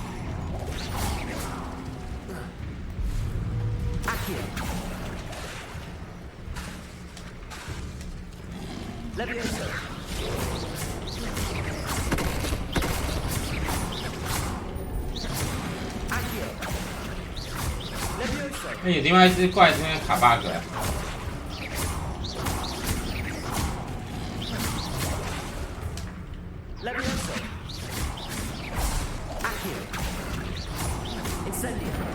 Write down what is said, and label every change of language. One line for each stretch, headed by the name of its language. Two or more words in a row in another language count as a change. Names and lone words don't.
Chinese: Accio. Levioso. Accio. Levioso. 那有另外一只怪这边卡 bug 哎。 Levioso. Accio. Incendio.